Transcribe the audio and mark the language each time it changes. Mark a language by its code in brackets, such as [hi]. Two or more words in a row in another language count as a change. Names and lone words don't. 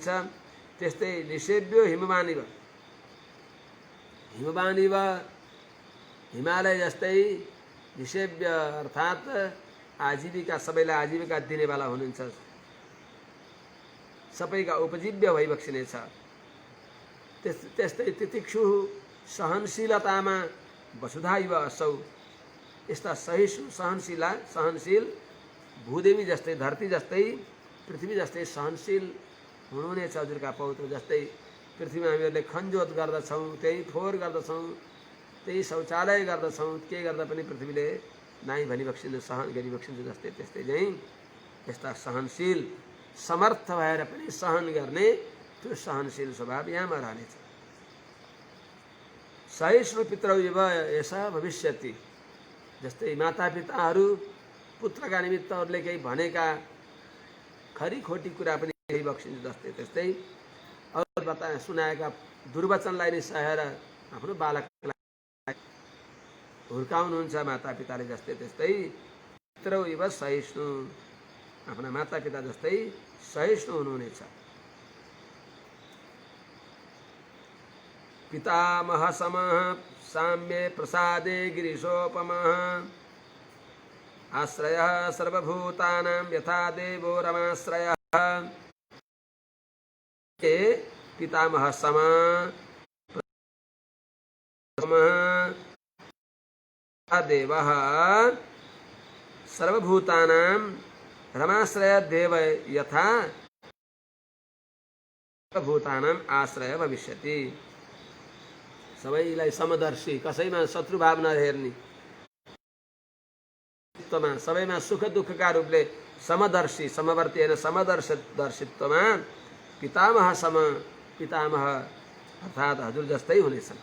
[ne] त्यस्तै [sa] निषेव्यो हिमवानिव, हिमवानिव [ne] हिमालय जस्तै निषेव्य अर्थात् आजीविका, सबैलाई आजीविका दिनेवाला हुनुहुन्छ, सबैका उपजीव्य भइबक्सिनेछ। त्यस्तै तितिक्षु सहनशीलतामा [sa] वसुधा इव असौ, [ne] यस्ता सहिष्णु सहनशील भूदेवी जस्तै, धरती जस्तै, पृथ्वी जस्तै सहनशील हुनुहुनेछ हजुरका पौत्र। जस्तै पृथ्वीमा हामीहरूले खनजोत गर्दछौँ, त्यही फोहोर गर्दछौँ, त्यही शौचालय गर्दछौँ, के गर्दा पनि पृथ्वीले नाइ भनिबक्सिन्छ, सहन गरिबक्सिन्छ। जस्तै त्यस्तै नै यस्ता सहनशील, समर्थ भएर पनि सहन गर्ने त्यो सहनशील स्वभाव यहाँमा रहनेछ। [sa] सहिष्णु पितरौ इव यसा भविष्यति, [ne] जस्तै मातापिताहरू पुत्रका निमित्त अरूले केही भनेका खरी खोटी कुरा पनि केही बक्सिन्छ। जस्तै त्यस्तै अरू सुनाएका दुर्वचनलाई नै सहेर आफ्नो बालकलाई हुर्काउनुहुन्छ मातापिताले। जस्तै त्यस्तै [sa] पितरौ इव सहिष्णु, [ne] आफ्ना मातापिता जस्तै सहिष्णु हुनुहुनेछ। [sa] पितामह समः साम्ये प्रसादे गिरिशोपमः आश्रयः सर्वभूतानां यथा देवो रमाश्रयः। पितामह समः देवः सर्वभूतानां रमाश्रय देव यथा सर्वभूतानां आश्रय भविष्यति। [ne] सबैलाई समदर्शी, कसैमा शत्रुभाव नहेर्ने, सबैमा सुख दुःखका रूपले समदर्शी, समवर्ती होइन समदर्शित्वमा [sa] पितामह सम, [ne] पितामह अर्थात् हजुर जस्तै हुनेछन्।